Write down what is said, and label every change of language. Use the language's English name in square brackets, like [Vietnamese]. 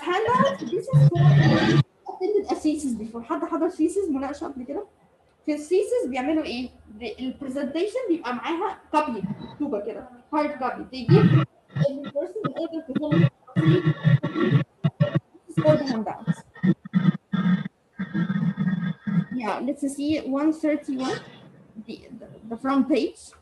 [English] Handout, this is for attended a thesis before. [Arabic] حد حضر thesis مناقشة قبل كده؟ في الثيسز بيعملوا ايه؟ البرزنتيشن بيبقى معاها كوبي مكتوبة كده hard copy. [English] They give every person in order to follow this is called handouts. Yeah, let's see 131, the front page.